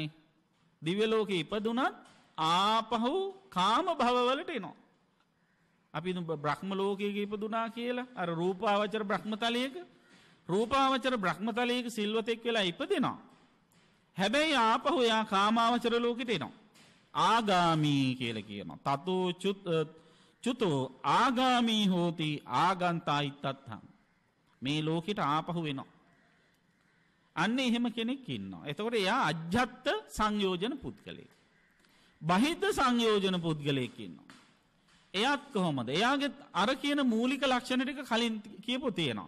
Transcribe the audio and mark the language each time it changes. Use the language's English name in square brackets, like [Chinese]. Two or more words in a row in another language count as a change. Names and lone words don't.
[Sinhala] දිව්‍ය ලෝකේ ඉපදුනත් ආපහු කාම භවවලට එනවා. අපි බ්‍රහ්ම ලෝකයක ඉපදුනා කියලා අර රූපාවචර බ්‍රහ්මතලයක, රූපාවචර බ්‍රහ්මතලයක සිල්වතෙක් වෙලා ඉපදෙනවා. හැබැයි ආපහු යා කාමාවචර ලෝකෙට එනවා. ආගාමී කියලා කියනවා. [Pali] තතෝ චුතෝ ආගාමී හෝති ආගන්තායිත්තත්හං. [Sinhala] මේ ලෝකෙට ආපහු වෙනවා. අන්න එහෙම කෙනෙක් ඉන්නවා. එතකොට එයා අජ්ජත් සංයෝජන පුද්ගලයෙක්. බහිද්ද සංයෝජන පුද්ගලයෙක් ඉන්නවා. එයාත් කොහොමද? එයාගේ අර කියන මූලික ලක්ෂණ ටික කලින් කියපු තියෙනවා.